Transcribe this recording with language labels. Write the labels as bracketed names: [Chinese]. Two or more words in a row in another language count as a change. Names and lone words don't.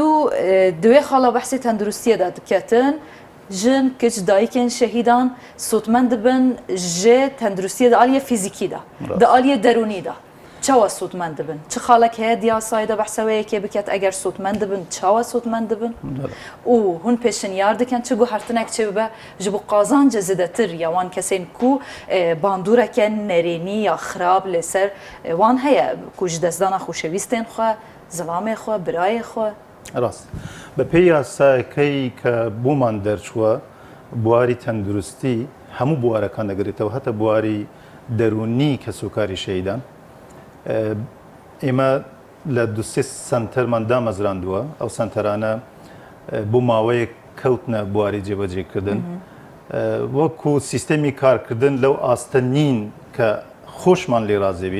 [Kurdish] دوێ خاڵە بەحسی تەندروستیەدا دکەتن ژن کچ دایکێن شەهیدان سوودمەند بن ژێ تەندروستیە دەعالیە فیزیکیدا دەعالیە دەرونیدا چاوە سوودمەند بن چ خاڵک هەیە دیاسایدا بەحسەوەیەکێ بکات ئەگەر سوودمەند بن چاوە سوودمەند بن و هون پێشنیار دکەن چ گوهرتنێک چ ببە ji bo qazanca zêdetir ya wan kesên ku bandûreke nerênî ya xirab lêser wan heye ku ji destdana xweşewîstên xwe zilamê xwe birayê xwe [Central Kurdish] ڕاست بە پێی یاساکەی کە بۆمان دەرچووە بواری تەندروستی هەموو بوارەکان دەگرێتەوە هەتا بواری دەرونی کەسوکاری شەیدان ئێمە لە دوسێ سنتەرمان دامەزراندووە ئەو سنتەرانە بۆ ماوەیەک کەوتنە بواری جێبەجێکردن وەکو سیستەمی کارکردن لەو ئاستە نین کە خۆشمان لێ رازێبین